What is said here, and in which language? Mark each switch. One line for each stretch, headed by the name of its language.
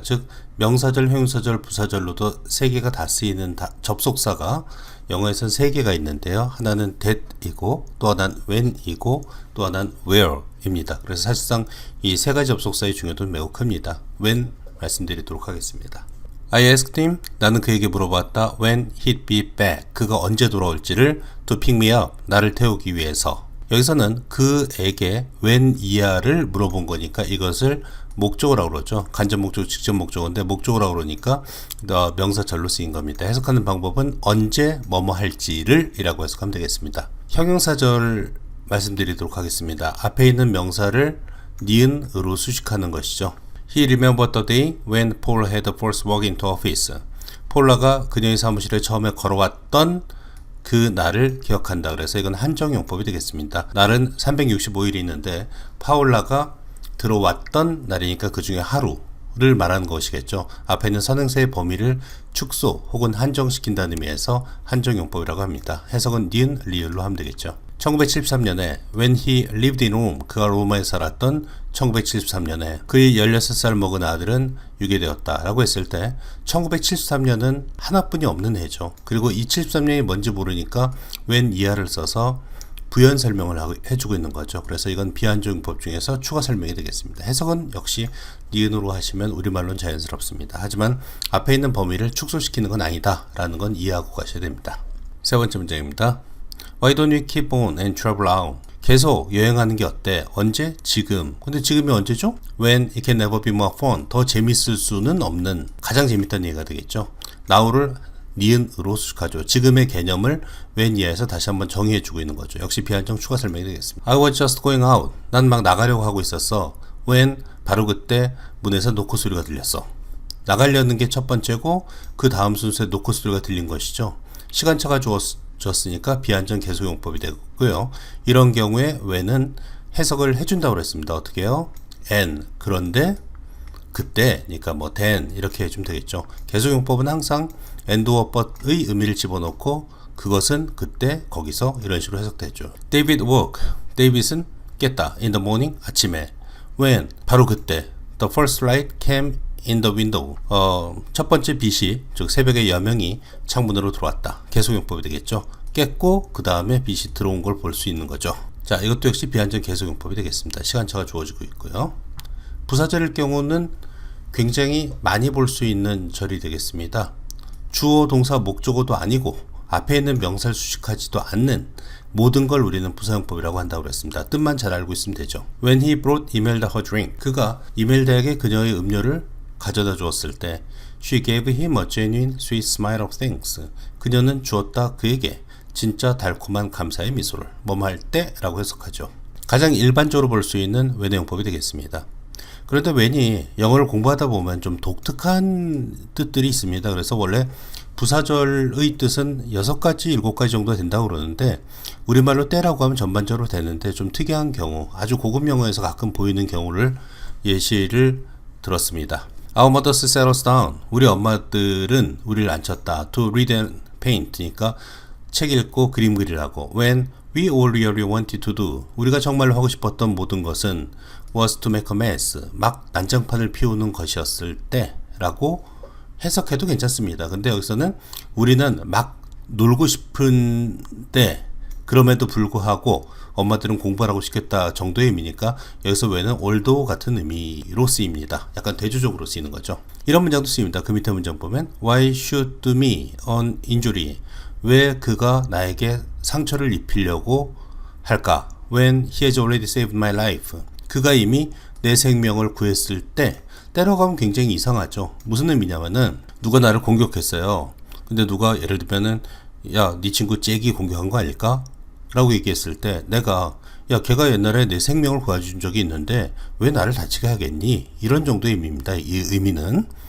Korean: 즉 명사절, 형용사절, 부사절로도 세 개가 다 쓰이는 접속사가 영어에서는 세 개가 있는데요. 하나는 that이고 또 하나는 when이고 또 하나는 where입니다. 그래서 사실상 이 세 가지 접속사의 중요도는 매우 큽니다. when 말씀드리도록 하겠습니다.
English: I asked him,
Korean: 나는 그에게 물어봤다.
English: When he'd be back,
Korean: 그가 언제 돌아올지를
English: to pick me up,
Korean: 나를 태우기 위해서. 여기서는 그에게 when 이하를 물어본 거니까 이것을 목적어라고 그러죠. 간접 목적어, 직접 목적어인데 목적어라고 그러니까 명사절로 쓰인 겁니다. 해석하는 방법은 언제 뭐뭐 할지를 이라고 해석하면 되겠습니다. 형용사절 말씀드리도록 하겠습니다. 앞에 있는 명사를 니은으로 수식하는 것이죠.
English: He remembered the day when Paul had first walked into office.
Korean: 폴라가 그녀의 사무실에 처음에 걸어왔던 그 날을 기억한다. 그래서 이건 한정용법이 되겠습니다. 날은 365일이 있는데 파울라가 들어왔던 날이니까 그 중에 하루를 말하는 것이겠죠. 앞에 있는 선행사의 범위를 축소 혹은 한정시킨다는 의미에서 한정용법이라고 합니다. 해석은 니은, 리을로 하면 되겠죠. 1973년에
English: when he lived in Rome,
Korean: 그가 로마에 살았던 1973년에 그의 16살 먹은 아들은 유괴되었다 라고 했을 때 1973년은 하나뿐이 없는 해죠. 그리고 이 73년이 뭔지 모르니까 when 이하를 써서 부연 설명을 해주고 있는 거죠. 그래서 이건 비한정용법 중에서 추가 설명이 되겠습니다. 해석은 역시 니은으로 하시면 우리말로는 자연스럽습니다. 하지만 앞에 있는 범위를 축소시키는 건 아니다 라는 건 이해하고 가셔야 됩니다. 세 번째 문제입니다.
English: Why don't we keep on and travel out?
Korean: 계속 여행하는 게 어때? 언제? 지금. 근데 지금이 언제죠?
English: When it can never be more fun.
Korean: 더 재밌을 수는 없는, 가장 재밌다는 얘기가 되겠죠. now를 니은으로 수식하죠. 지금의 개념을 when 이하에서 다시 한번 정의해주고 있는 거죠. 역시 비한정 추가 설명이 되겠습니다.
English: I was just going out.
Korean: 난 막 나가려고 하고 있었어. When 바로 그때 문에서 노크 소리가 들렸어. 나가려는 게 첫 번째고 그 다음 순서에 노크 소리가 들린 것이죠. 시간차가 줬으니까 비한정 계속용법이 되고요. 이런 경우에 when은 해석을 해준다고 그랬습니다. 어떻게 해요? and 그런데 그때니까 뭐 then 이렇게 해주면 되겠죠. 계속용법은 항상 and or but의 의미를 집어넣고 그것은 그때 거기서 이런 식으로 해석되죠.
English: David woke.
Korean: 데이빗은 깼다.
English: in the morning
Korean: 아침에.
English: when
Korean: 바로 그때.
English: The first light came in the window.
Korean: 첫 번째 빛이, 즉 새벽의 여명이 창문으로 들어왔다. 계속용법이 되겠죠. 깼고 그 다음에 빛이 들어온 걸 볼 수 있는 거죠. 자, 이것도 역시 비한정 계속용법이 되겠습니다. 시간차가 주어지고 있고요. 부사절일 경우는 굉장히 많이 볼 수 있는 절이 되겠습니다. 주어, 동사, 목적어도 아니고 앞에 있는 명사를 수식하지도 않는 모든 걸 우리는 부사용법이라고 한다고 그랬습니다. 뜻만 잘 알고 있으면 되죠.
English: When he brought Imelda her drink.
Korean: 그가 이멜다에게 그녀의 음료를 가져다 주었을 때
English: She gave him a genuine sweet smile of thanks.
Korean: 그녀는 주었다 그에게 진짜 달콤한 감사의 미소를 뭐뭐 할 때라고 해석하죠. 가장 일반적으로 볼 수 있는 when의 용법이 되겠습니다. 그런데 when이 영어를 공부하다 보면 좀 독특한 뜻들이 있습니다. 그래서 원래 부사절의 뜻은 6가지, 7가지 정도 된다고 그러는데 우리말로 때라고 하면 전반적으로 되는데 좀 특이한 경우, 아주 고급 영어에서 가끔 보이는 경우를 예시를 들었습니다.
English: Our mothers set us down.
Korean: 우리 엄마들은 우리를 앉혔다.
English: To read and paint
Korean: 니까 책 읽고 그림 그리라고.
English: When we all really wanted to do.
Korean: 우리가 정말로 하고 싶었던 모든 것은
English: was to make a mess.
Korean: 막 난장판을 피우는 것이었을 때 라고 해석해도 괜찮습니다. 근데 여기서는 우리는 막 놀고 싶은데 그럼에도 불구하고 엄마들은 공부를 하고 싶겠다 정도의 의미니까 여기서 when은 although 같은 의미로 쓰입니다. 약간 대조적으로 쓰이는 거죠. 이런 문장도 쓰입니다. 그 밑에 문장 보면
English: Why should me an injury?
Korean: 왜 그가 나에게 상처를 입히려고 할까?
English: When he has already saved my life.
Korean: 그가 이미 내 생명을 구했을 때. 때라고 하면 굉장히 이상하죠. 무슨 의미냐면은 누가 나를 공격했어요. 근데 누가 예를 들면은 야, 네 친구 잭이 공격한 거 아닐까? 라고 얘기했을 때 내가 야, 걔가 옛날에 내 생명을 구해준 적이 있는데 왜 나를 다치게 하겠니? 이런 정도의 의미입니다. 이 의미는.